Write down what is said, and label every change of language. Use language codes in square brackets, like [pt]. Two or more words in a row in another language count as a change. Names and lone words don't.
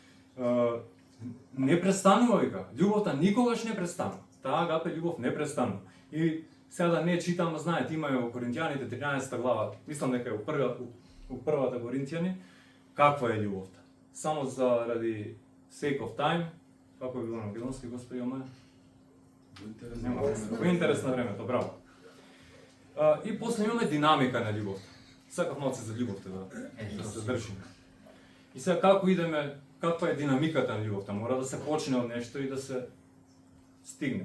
[mk] Не престанува вика. Љубовта никогаш не престанува. Таа агапе љубов не престанува. И сега да не читам, знаете, има во Коринтијаните 13 глава, мислам дека е у првата Коринтијани, каква е љубовта. Само заради [en] sake of time, [mk] како е било на македонски, господи Омаја? Во интерес на времето, браво. И после имаме динамика на љубовта. Сакав малце за љубовта да се држиме. И сега како идеме, каква е динамиката на љубовта? Мора да се почне од нешто и да се стигне.